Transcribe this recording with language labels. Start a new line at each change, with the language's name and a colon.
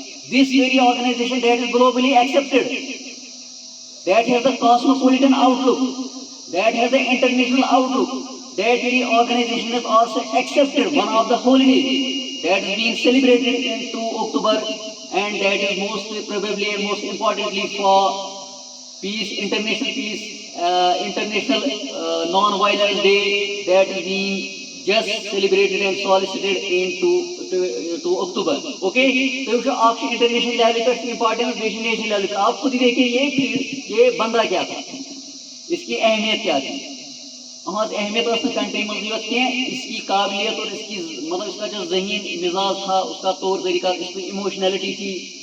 English: This very organization that is globally accepted, that has the cosmopolitan outlook, that has the international outlook. That very organization has also accepted one of the holidays that is being celebrated in 2 October, and that is most probably and most importantly for peace, international peace, international non-violence day that is being just celebrated and solicited to October.
Urdu: Okay, تو آپ international level پر importance national level پر آپ خود ہی دیکھیں یہ بندہ کیا تھا, اس کی اہمیت کیا تھی. ہماری اہمیت اس نے کنٹری میں یوت کی اس کی قابلیت اور اس کی مطلب اس کا جو ذہین مزاج تھا, اس کا طور طریقہ, اس کی ایموشنلٹی تھی.